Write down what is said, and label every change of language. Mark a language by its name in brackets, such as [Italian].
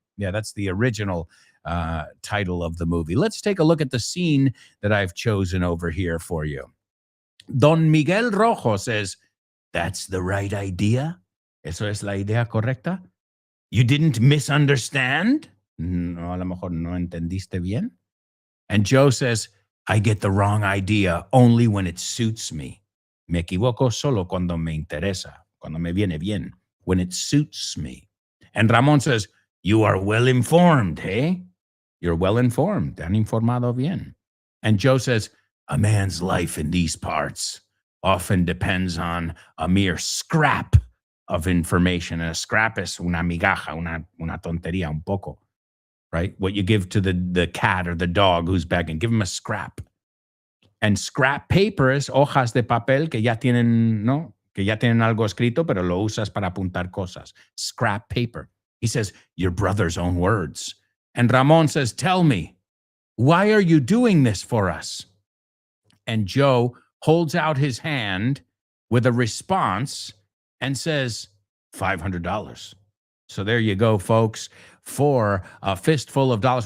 [English] Yeah, that's the original title of the movie. Let's take a look at the scene that I've chosen over here for you. Don Miguel Rojo says, that's the right idea? [Spanish] ¿Eso es la idea correcta? [English] You didn't misunderstand? [Spanish] No, a lo mejor no entendiste bien. [English] And Joe says, I get the wrong idea only when it suits me. [Spanish] Me equivoco solo cuando me interesa, cuando me viene bien, [English] when it suits me. And Ramon says, you are well informed, hey? You're well informed. [Spanish] Tan informado bien. [English] And Joe says, a man's life in these parts often depends on a mere scrap of information. And a scrap [Spanish] es una migaja, una tontería, un poco, right? [English] What you give to the cat or the dog who's begging, give him a scrap. [Spanish] And scrap paper es hojas de papel que ya tienen, ¿no? Que ya tienen algo escrito, pero lo usas para apuntar cosas. [English] Scrap paper. He says, your brother's own words. And Ramon says, tell me, why are you doing this for us? And Joe holds out his hand with a response and says, $500. So there you go, folks, for a fistful of dollars.